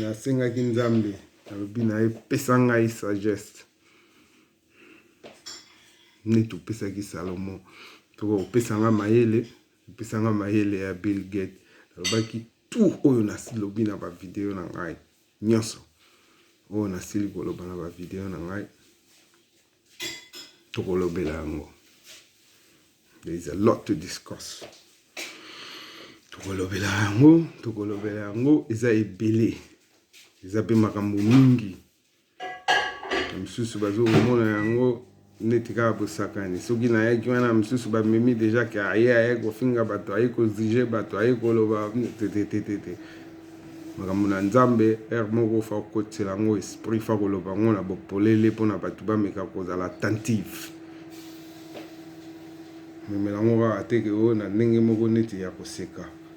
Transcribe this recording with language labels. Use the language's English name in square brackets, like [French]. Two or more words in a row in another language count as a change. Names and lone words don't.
[Lingala] Nasengaki Nzambe nalobi na ye pesa ngai sagesse neti opesaki Salomo toko opesanga mayele ya Bill Gates. Nalobaki tout oyo nasilobi na bavideo na ngai nyonso oyo nasili koloba na bavideo na ngai tokolobela yango. [English] There is a lot to discuss. [Lingala] Tokolobela yango eza ebele eza pe makambo mingi misusu bazokomona yango neti kaka bosakani soki nayaki wana misusu bamemi deja ke aye kofinga bato aye kozige bato aye koloba te makambo na Nzambe moko fa kokotela yango esprit fa koloba yango na bopolele mpona bato bameka kozala attentive memela yango kaka teke oyo na ndenge moko neti ya koseka.